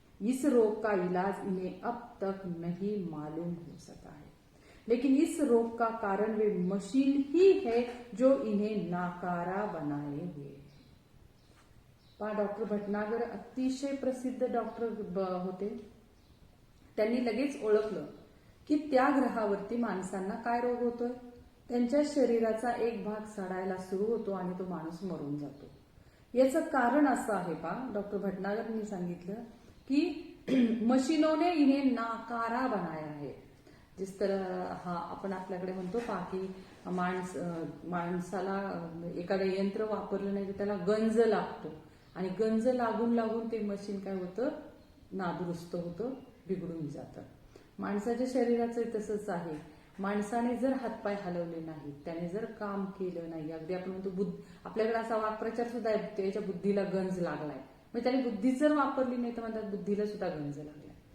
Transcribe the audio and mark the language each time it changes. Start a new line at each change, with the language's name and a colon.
Hindi: इस रोग का इलाज इन्हें अब तक नहीं मालूम हो सका है, लेकिन इस रोग का कारण वे मशीन ही है जो इन्हें नाकारा बनाए हुए।
Marathi: डॉक्टर भटनागर अतिशय प्रसिद्ध डॉक्टर होते। त्यांनी लगेच ओळखलं की त्या ग्रहावरती माणसांना काय रोग होतोय। त्यांच्या शरीराचा एक भाग सडायला सुरू होतो आणि तो माणूस मरून जातो। याचं कारण असं आहे डॉक्टर भटनागरनी सांगितलं की
Hindi: मशीनों ने इन्हें नाकारा बनाया है। जिस तरह
Marathi: आपण आपल्याकडे म्हणतो की माणसाला एखादं यंत्र वापरलं नाही तर त्याला गंज लागतो आणि गंज लागून लागून ते मशीन काय होतं, नादुरुस्त होतं, बिघडून जातं। माणसाच्या शरीराचं तसंच आहे। माणसाने जर हातपाय हलवले नाहीत, त्याने जर काम केलं नाही, अगदी आपण म्हणतो आपल्याकडे असा वाक्प्रचार सुद्धा आहे, त्याच्या बुद्धीला गंज लागलाय, म्हणजे त्याने बुद्धी जर वापरली नाही तर म्हणतात बुद्धीला सुद्धा गंज लागलाय।